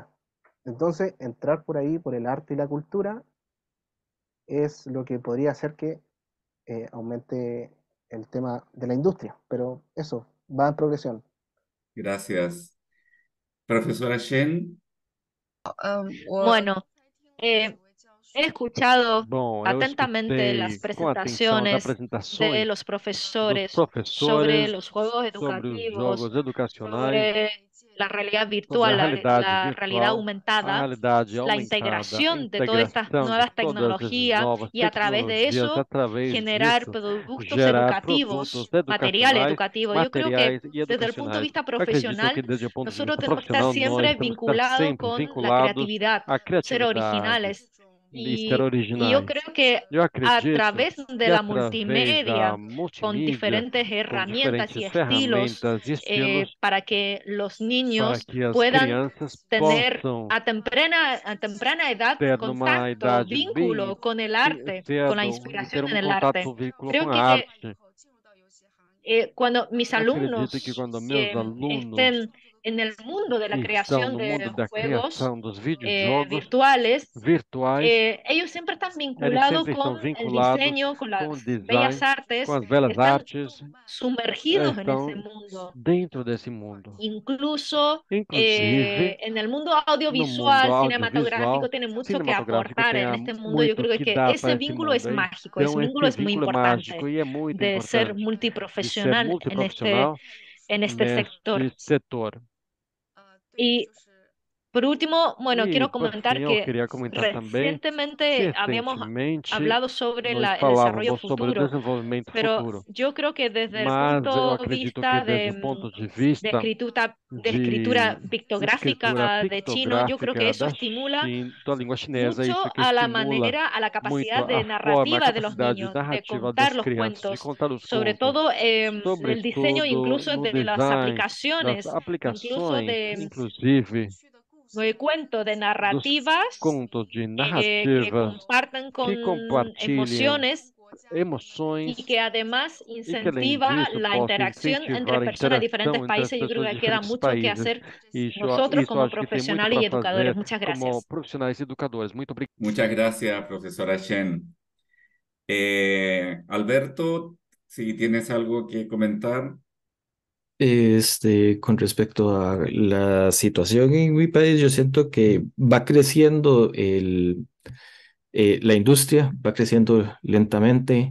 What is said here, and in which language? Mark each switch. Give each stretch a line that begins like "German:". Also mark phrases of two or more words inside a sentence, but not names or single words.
Spanish: Entonces, entrar por ahí, por el arte y la cultura, es lo que podría hacer que aumente el tema de la industria, pero eso va en progresión. Gracias. Profesora Shen. Bueno, he escuchado
Portuguese: Bom, eu
Spanish: atentamente las
Portuguese: escutei com atenção as
Spanish: presentaciones de
Portuguese: apresentações
Spanish: los
Portuguese: dos
Spanish: profesores sobre
Portuguese: professores
Spanish: los juegos
Portuguese: sobre os
Spanish: educativos,
Portuguese: jogos educacionais,
Spanish: sobre la realidad
Portuguese: sobre
Spanish: virtual,
Portuguese: a realidade
Spanish: la realidad
Portuguese: virtual, a
Spanish: aumentada,
Portuguese: realidade
Spanish: la
Portuguese: aumentada, a
Spanish: integración de todas estas
Portuguese: integração de
Spanish: nuevas
Portuguese: todas as
Spanish: tecnologías
Portuguese: novas
Spanish: y a través de
Portuguese: tecnologias,
Spanish: eso
Portuguese: através
Spanish: generar
Portuguese: disso,
Spanish: productos
Portuguese: gerar produtos
Spanish: educativos, material
Portuguese: educacionais,
Spanish: educativo. Yo creo que
Portuguese: materiais e
Spanish: desde el punto de
Portuguese: educacionais.
Spanish: vista
Portuguese: Eu acredito que,
Spanish: profesional,
Portuguese: desde o ponto de
Spanish: nosotros
Portuguese: vista
Spanish: tenemos que estar
Portuguese: profissional, nós
Spanish: siempre
Portuguese: temos que estar
Spanish: vinculados
Portuguese: sempre
Spanish: con la
Portuguese: vinculados
Spanish: creatividad,
Portuguese: à
Spanish: ser
Portuguese: criatividade
Spanish: originales.
Portuguese: e ser
Spanish: Y yo
Portuguese: originais.
Spanish: creo que
Portuguese: Eu
Spanish: a
Portuguese: acredito
Spanish: través de
Portuguese: que
Spanish: la
Portuguese: através da
Spanish: multimedia, con
Portuguese: multimídia,
Spanish: diferentes
Portuguese: com
Spanish: herramientas y
Portuguese: diferentes
Spanish: estilos,
Portuguese: ferramentas e estilos,
Spanish: para que los
Portuguese: para
Spanish: niños
Portuguese: que as
Spanish: puedan
Portuguese: crianças
Spanish: tener
Portuguese: possam
Spanish: a temprana edad
Portuguese: ter numa
Spanish: contacto,
Portuguese: idade bem
Spanish: vínculo con el arte, con la
Portuguese: cedo e ter
Spanish: inspiración en el arte.
Portuguese: contato, vínculo com
Spanish: Creo
Portuguese: a
Spanish: que
Portuguese: arte.
Spanish: cuando mis
Portuguese: Acredito que
Spanish: alumnos
Portuguese: quando meus alunos
Spanish: estén en el mundo de la
Portuguese: estão
Spanish: creación
Portuguese: no mundo
Spanish: de
Portuguese: da
Spanish: juegos
Portuguese: criação dos videojogos
Spanish: virtuales,
Portuguese: virtuais,
Spanish: ellos siempre están
Portuguese: eles
Spanish: vinculados
Portuguese: sempre
Spanish: con
Portuguese: estão
Spanish: el
Portuguese: vinculados
Spanish: diseño, con
Portuguese: com o
Spanish: las bellas
Portuguese: design, com
Spanish: artes,
Portuguese: as belas
Spanish: están
Portuguese: artes,
Spanish: sumergidos en ese
Portuguese: estão
Spanish: mundo.
Portuguese: dentro desse mundo.
Spanish: Incluso
Portuguese: Inclusive,
Spanish: en el mundo
Portuguese: no mundo
Spanish: audiovisual,
Portuguese: audiovisual,
Spanish: cinematográfico, tiene mucho que
Portuguese: cinematográfico
Spanish: aportar
Portuguese: tem
Spanish: en este mundo. Yo
Portuguese: muito
Spanish: creo
Portuguese: que
Spanish: que
Portuguese: dar para
Spanish: ese
Portuguese: esse
Spanish: vínculo es
Portuguese: mundo.
Spanish: mágico, ese
Portuguese: Então,
Spanish: vínculo
Portuguese: esse
Spanish: es muy
Portuguese: vínculo é mágico
Spanish: importante
Portuguese: e é muito
Spanish: de ser
Portuguese: importante de ser
Spanish: multiprofesional
Portuguese: multiprofissional
Spanish: en este sector.
Portuguese: neste setor.
Spanish: Y por último, bueno,
Portuguese: E,
Spanish: quiero
Portuguese: por fim,
Spanish: comentar
Portuguese: eu
Spanish: que
Portuguese: queria comentar também,
Spanish: recientemente habíamos
Portuguese: recentemente,
Spanish: hablado sobre
Portuguese: nós
Spanish: el desarrollo
Portuguese: falávamos sobre o
Spanish: futuro,
Portuguese: desenvolvimento
Spanish: pero
Portuguese: futuro,
Spanish: yo creo que desde el
Portuguese: mas eu
Spanish: punto de
Portuguese: acredito que,
Spanish: vista
Portuguese: desde o ponto de
Spanish: de
Portuguese: vista
Spanish: escritura
Portuguese: de escritura
Spanish: pictográfica de chino, yo creo que
Portuguese: pictográfica
Spanish: eso
Portuguese: estimula da língua chinesa,
Spanish: mucho
Portuguese: isso que
Spanish: a la
Portuguese: estimula
Spanish: manera, a la
Portuguese: muito
Spanish: capacidad
Portuguese: a
Spanish: de
Portuguese: forma, a
Spanish: narrativa de los
Portuguese: capacidade
Spanish: niños, de
Portuguese: narrativa
Spanish: contar
Portuguese: das
Spanish: los
Portuguese: crianças, de
Spanish: cuentos,
Portuguese: contar os
Spanish: sobre
Portuguese: contos,
Spanish: todo el diseño
Portuguese: sobretudo
Spanish: incluso
Portuguese: no
Spanish: de las
Portuguese: design das
Spanish: aplicaciones, incluso
Portuguese: aplicações,
Spanish: de
Portuguese: inclusive
Spanish: cuentos, de
Portuguese: dos
Spanish: narrativas
Portuguese: contos de
Spanish: que
Portuguese: narrativas
Spanish: compartan con
Portuguese: que compartilhem
Spanish: emociones y
Portuguese: emoções
Spanish: que además
Portuguese: e que, além
Spanish: incentiva
Portuguese: disso,
Spanish: la
Portuguese: possa
Spanish: interacción entre
Portuguese: incentivar a
Spanish: personas de diferentes
Portuguese: interação entre as
Spanish: países. Yo creo
Portuguese: pessoas de
Spanish: que queda
Portuguese: diferentes
Spanish: mucho que
Portuguese: países.
Spanish: hacer
Portuguese: Isso
Spanish: nosotros
Portuguese: eu
Spanish: como
Portuguese: acho que tem muito
Spanish: profesionales
Portuguese: para
Spanish: y educadores.
Portuguese: fazer
Spanish: Muchas
Portuguese: como
Spanish: gracias.
Portuguese: profissionais e educadores. Muito obrigado.
Spanish: Muchas gracias, profesora Shen. Alberto, si tienes algo que comentar. Con respecto a la situación en mi país, yo siento que va creciendo la industria, va creciendo lentamente.